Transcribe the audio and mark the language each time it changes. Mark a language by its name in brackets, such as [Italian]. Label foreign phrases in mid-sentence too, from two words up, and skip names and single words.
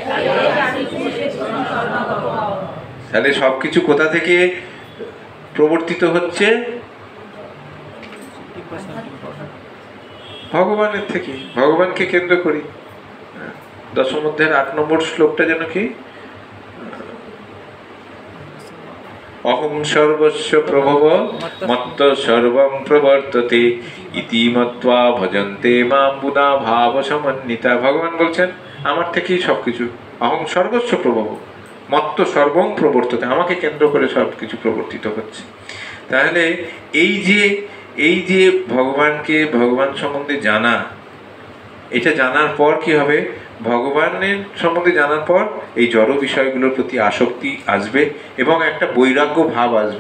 [Bangla] তাহলে সবকিছু কোথা থেকে প্রবর্তিত হচ্ছে? ভগবানের থেকে, ভগবানকে কেন্দ্র করি। দশম অধ্যায়ের 8 নম্বর শ্লোকটা যেন কি, [Sanskrit] অহং সর্বস্ব প্রভব মত্ত সর্বং প্রবর্ততে ইতি মত্বা ভজন্তে মাম বুধা ভাব সমন্বিতা। [Bangla] ভগবান বলছেন আমার থেকেই সবকিছু, [Sanskrit] অহং সর্বস্ব প্রভব মত্ত সর্বং প্রবর্ততে, [Bangla] আমাকে কেন্দ্র করে সবকিছু প্রবর্তিত হচ্ছে। তাহলে এই যে ভগবানকে, ভগবান সম্বন্ধে জানা, এটা জানার পর কি হবে? ভগবানের সম্বন্ধে জানার পর এই জড় বিষয়গুলোর প্রতি আসক্তি আসবে এবং একটা বৈরাগ্য ভাব আসবে।